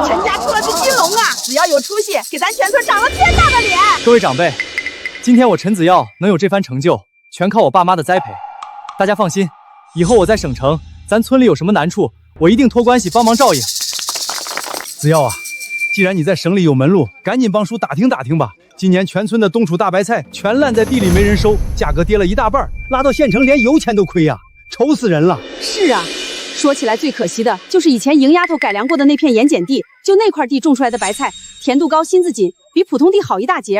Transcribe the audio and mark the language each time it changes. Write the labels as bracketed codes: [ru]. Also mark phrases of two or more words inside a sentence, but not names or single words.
[zh] 陈家出了只金龙啊，只要有出息，给咱全村长了天大的脸。各位长辈，今天我陈子耀能有这番成就，全靠我爸妈的栽培。大家放心，以后我在省城，咱村里有什么难处，我一定托关系帮忙照应。子耀啊，既然你在省里有门路，趕緊幫叔打聽打聽吧。今年全村的冬储大白菜全爛在地裡沒人收，價格跌了一大半，拉到縣城連油錢都虧呀，愁死人了。是啊，說起來最可惜的就是以前邢丫頭改良過的那片鹽鹼地，就那塊地種出來的白菜，甜度高，芯子緊，比普通地好一大截。